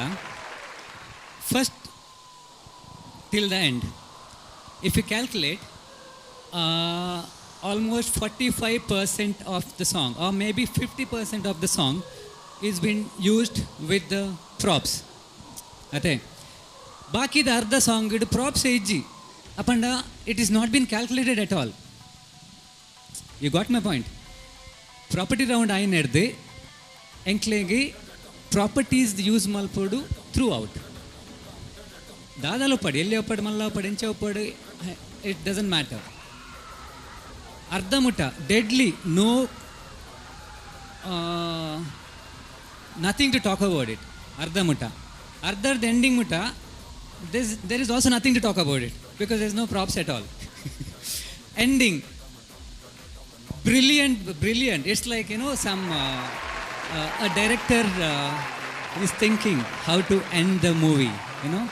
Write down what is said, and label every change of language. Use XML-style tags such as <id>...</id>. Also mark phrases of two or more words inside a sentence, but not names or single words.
<en>First till the end, if you calculate, almost 45% of the song or maybe 50% of the song is been used with the props. Okay.</en> <tcy>ಬಾಕಿದ ಅರ್ಧ ಸಾಂಗ್ ಇಡು ಪ್ರಾಪ್ಸ್ ಇಜ್ಜಿ ಅಪಂಡ</tcy> <en>it is not been calculated at all. you got my point. property round</en> <tcy>ಆಯ್ನ ಹಿಡ್ದು ಎಂಕ್ಲೆಗೆ</tcy> <en>properties use</en> <tcy>ಮಲ್ಪಡು</tcy> <en>through out.</en> <tcy>ದಾದಾಲು ಒಪ್ಪಡು, ಎಲ್ಲಿ ಒಪ್ಪಡು, ಮಲ್ಲ ಒಪ್ಪಡು, ಎಂಚ ಒಪ್ಪಡು,</tcy> <en>it doesn't matter.</en> <tcy>ಅರ್ಧ ಮುಟ್ಟ ಡೆಡ್ಲಿ,</tcy> <en>no nothing to talk about it.</en> <tcy>ಅರ್ಧ ಮುಟ್ಟ ಅರ್ಧದ ಎಂಡಿಂಗ್ ಮುಟ್ಟ</tcy> <en>there is also nothing to talk about it because there's no props at all. Ending brilliant. It's like, you know, some a director is thinking how to end the movie, you know.</en>